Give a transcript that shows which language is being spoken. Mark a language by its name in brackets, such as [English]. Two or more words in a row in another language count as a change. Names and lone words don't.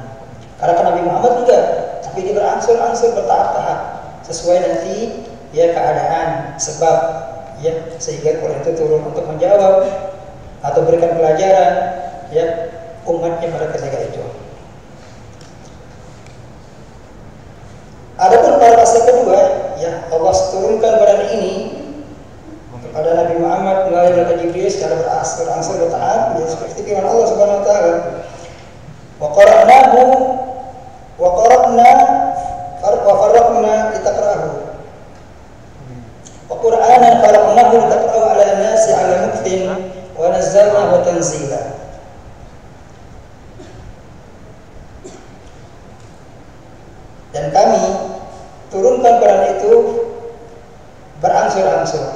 [Indonesian] Karena Nabi Muhammad enggak, tapi dia berangsur-angsur bertahap-tahap sesuai nanti ya keadaan, sebab ya sehingga Quran itu turun untuk menjawab atau berikan pelajaran ya umatnya pada ketika itu. Adapun pada fase kedua, ya Allah turunkan Quran ini kepada Nabi Muhammad melalui malaikat Jibril secara berangsur-angsur bertahap, ya seperti firman Allah [Arabic] سبحانه وتعالى. وقرأناه وفرقنا لتقرأه. وقرآنا فرقناه لتقرأه على الناس على مكث ونزلناه تنزيلا. [Indonesian] Dan kami turunkan Quran itu berangsur-angsur.